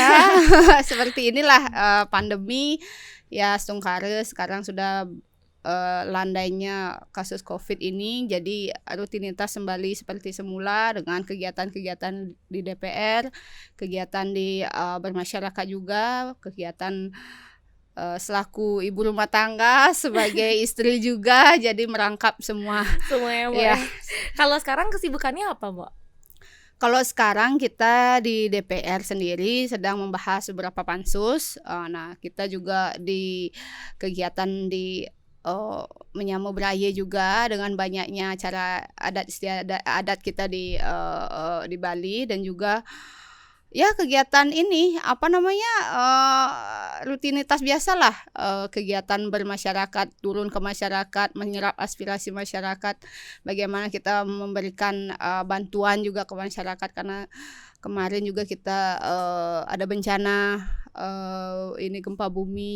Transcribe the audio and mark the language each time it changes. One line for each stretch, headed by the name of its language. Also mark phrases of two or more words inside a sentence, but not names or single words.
Indonesian: Seperti inilah pandemi ya sungkare sekarang sudah landainya kasus COVID ini, jadi rutinitas kembali seperti semula dengan kegiatan-kegiatan di DPR, kegiatan di bermasyarakat juga, kegiatan selaku ibu rumah tangga, sebagai istri juga, jadi merangkap semuanya Mbak. Ya. Kalau sekarang kesibukannya apa Mbak? Kalau sekarang kita di DPR sendiri sedang membahas beberapa pansus. Nah kita juga di kegiatan di menyambut beraya juga dengan banyaknya acara adat istiadat adat kita di Bali, dan juga ya kegiatan ini rutinitas biasalah, kegiatan bermasyarakat, turun ke masyarakat, menyerap aspirasi masyarakat, bagaimana kita memberikan bantuan juga ke masyarakat karena kemarin juga kita ada bencana ini gempa bumi.